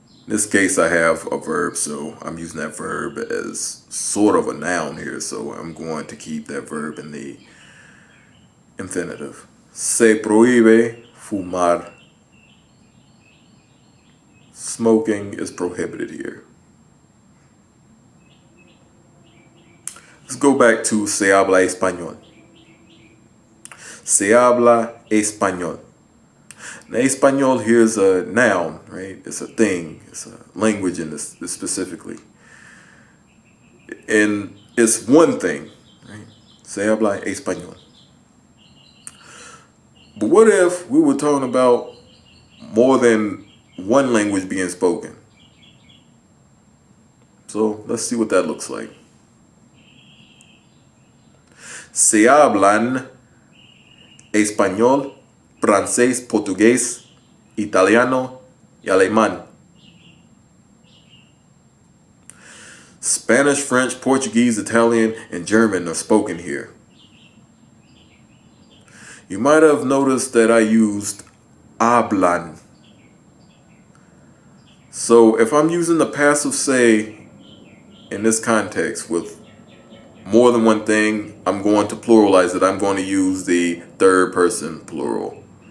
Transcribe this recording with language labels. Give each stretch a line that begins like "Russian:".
English: In this case, I have a verb, so I'm using that verb as sort of a noun here, so I'm going to keep that verb in the infinitive.
Spanish: Se prohíbe fumar.
English: Smoking is prohibited here. Let's go back to
Spanish: se habla español. Se habla español.
English: Now, español here is a noun, right? It's a thing. It's a language in this specifically. And it's one thing, right?
Spanish: Se habla español.
English: But what if we were talking about more than one language being spoken? So let's see what that looks like.
Spanish: Se hablan español, francés, portugués, italiano, y alemán.
English: Spanish, French, Portuguese, Italian, and German are spoken here. You might have noticed that I used hablan. So if I'm using the passive say in this context with more than one thing, I'm going to pluralize it. I'm going to use the third person plural.